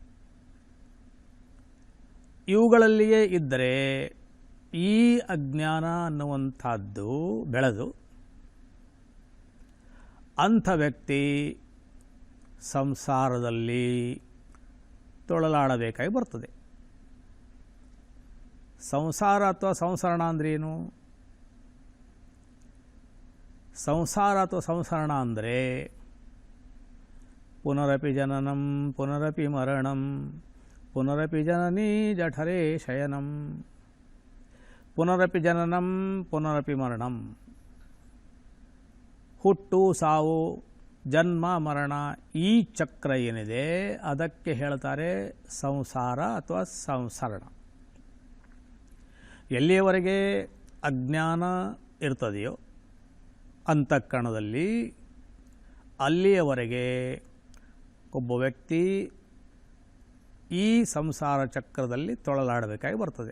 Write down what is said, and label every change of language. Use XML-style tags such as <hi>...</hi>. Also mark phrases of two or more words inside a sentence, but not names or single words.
<kn>ಇವುಗಳಲ್ಲಿಯೇ ಇದ್ದರೆ ಈ ಅಜ್ಞಾನ ಅನ್ನುವಂಥದ್ದು ಬೆಳೆದು ಅಂಥ ವ್ಯಕ್ತಿ ಸಂಸಾರದಲ್ಲಿ ತೊಳಲಾಡಬೇಕಾಗಿ ಬರ್ತದೆ. ಸಂಸಾರ ಅಥವಾ ಸಂಸರಣ ಅಂದ್ರೇನು? ಸಂಸಾರ ಅಥವಾ ಸಂಸರಣ ಅಂದರೆ</kn> <sa>ಪುನರಪಿ ಜನನಂ ಪುನರಪಿ ಮರಣಂ ಪುನರಪಿ ಜನನೀ ಜಠರೇ ಶಯನಂ. ಪುನರಪಿ ಜನನಂ ಪುನರಪಿ ಮರಣಂ.</sa> <kn>ಹುಟ್ಟು ಸಾವು, ಜನ್ಮ ಮರಣ, ಈ ಚಕ್ರ ಏನಿದೆ ಅದಕ್ಕೆ ಹೇಳ್ತಾರೆ ಸಂಸಾರ ಅಥವಾ ಸಂಸರಣ. ಎಲ್ಲಿಯವರೆಗೆ ಅಜ್ಞಾನ ಇರ್ತದೆಯೋ ಅಂತಃಕರಣದಲ್ಲಿ ಅಲ್ಲಿಯವರೆಗೆ ಒಬ್ಬ ವ್ಯಕ್ತಿ ಈ ಸಂಸಾರ ಚಕ್ರದಲ್ಲಿ ತೊಳಲಾಡಬೇಕಾಗಿ ಬರ್ತದೆ.</kn>